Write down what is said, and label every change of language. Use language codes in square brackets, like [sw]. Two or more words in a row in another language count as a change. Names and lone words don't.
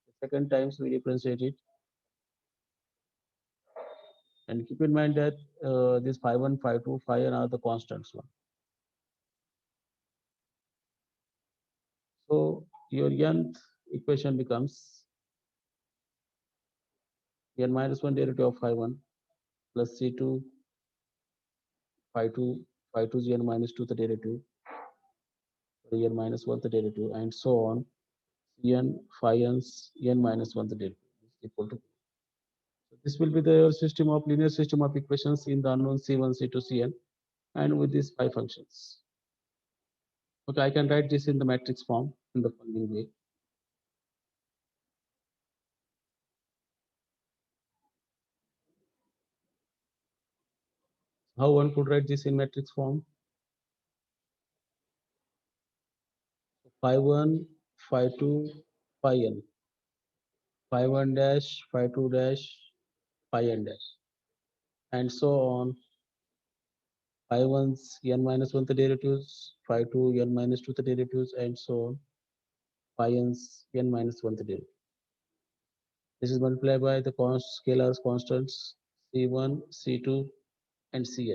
[en] The second times we differentiate it, and keep in mind that this phi 1, phi 2, phi n are the constants one. So your nth equation becomes n minus 1 derivative of phi 1 plus C2 phi 2, phi 2 is n minus 2 the derivative, n minus 1 the derivative, and so on. N phi n's n minus 1 the derivative is equal to. So this will be the system of linear system of equations in the unknown C1, C2, Cn, and with these pi functions. Okay, I can write this in the matrix form in the following way. How one could write this in matrix form? Phi 1, phi 2, phi n. Phi 1 dash, phi 2 dash, phi n dash, and so on. Phi 1's n minus 1 the derivatives, phi 2 n minus 2 the derivatives, and so on. Phi n's n minus 1 the derivative. This is multiplied by the scalars constants C1, C2, and Cn.